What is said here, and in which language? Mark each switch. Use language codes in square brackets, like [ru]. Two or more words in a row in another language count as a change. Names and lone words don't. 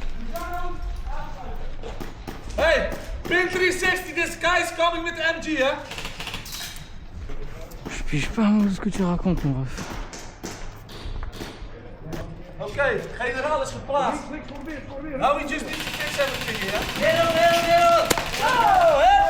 [en] Hey, pin 360, this guy is coming with MG, hè? [fr] Je pige pas ce que tu racontes, mon ref. [nl] Oké, generaal is geplaatst. [en] Now we just need to fix everything here, hè? Oh, hè?